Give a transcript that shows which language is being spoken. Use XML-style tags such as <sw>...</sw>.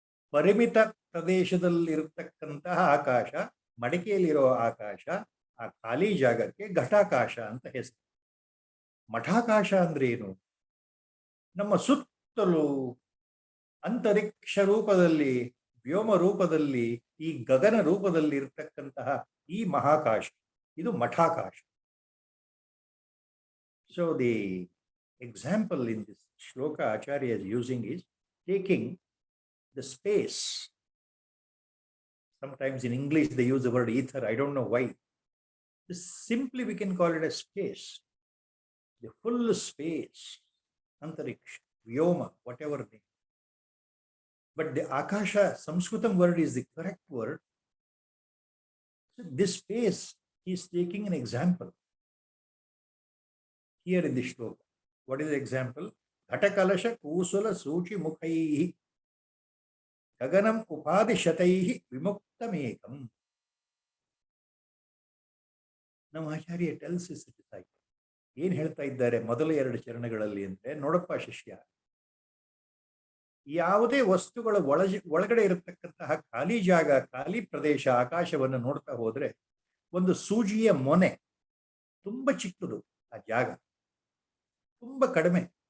<kn>ಪರಿಮಿತ ಪ್ರದೇಶದಲ್ಲಿರತಕ್ಕಂತಹ ಆಕಾಶ, ಮಡಿಕೆಯಲ್ಲಿರೋ ಆಕಾಶ, ಆ ಖಾಲಿ ಜಾಗಕ್ಕೆ ಘಟಾಕಾಶ ಅಂತ ಹೆಸರು. ಮಠಾಕಾಶ ಅಂದ್ರೆ ಏನು? ನಮ್ಮ ಸುತ್ತಲೂ ಅಂತರಿಕ್ಷ ರೂಪದಲ್ಲಿ, ವ್ಯೋಮ ರೂಪದಲ್ಲಿ, ಈ ಗಗನ ರೂಪದಲ್ಲಿ ಇರತಕ್ಕಂತಹ ಈ ಮಹಾಕಾಶ, ಇದು ಮಠಾಕಾಶ.</kn> <en>So the example in this shloka Acharya is using is taking the space. Sometimes in English they use the word ether. I don't know why. Simply we can call it a space. The full space. Antariksha, Vyoma, whatever name. But the Akasha, Sanskritam word is the correct word. So this space, he is taking an example here in the shloka. What is the example?</en> <sa>ಘಟಕಲಶ ಕೂಸುಲ ಸೂಚಿ ಮುಖೈ ಗಗನಂ ಉಪಾದಿಶತೈ ವಿಮುಕ್ತಮೇಕಂ.</sa> <kn>ನಮ್ಮ ಆಚಾರ್ಯ</kn> <en>Tells it.</en> <kn>ಏನ್ ಹೇಳ್ತಾ ಇದ್ದಾರೆ ಮೊದಲ 2 ಚರಣಗಳಲ್ಲಿ ಅಂದ್ರೆ, ನೋಡಪ್ಪ ಶಿಷ್ಯ, ಯಾವುದೇ ವಸ್ತುಗಳ ಒಳಗಡೆ ಇರತಕ್ಕಂತಹ ಖಾಲಿ ಜಾಗ, ಖಾಲಿ ಪ್ರದೇಶ, ಆಕಾಶವನ್ನು ನೋಡ್ತಾ ಹೋದ್ರೆ ಒಂದು ಸೂಜಿಯ ಮೊನೆ ತುಂಬಾ ಚಿಕ್ಕದು, ಆ ಜಾಗ ತುಂಬಾ ಕಡಿಮೆ.</kn>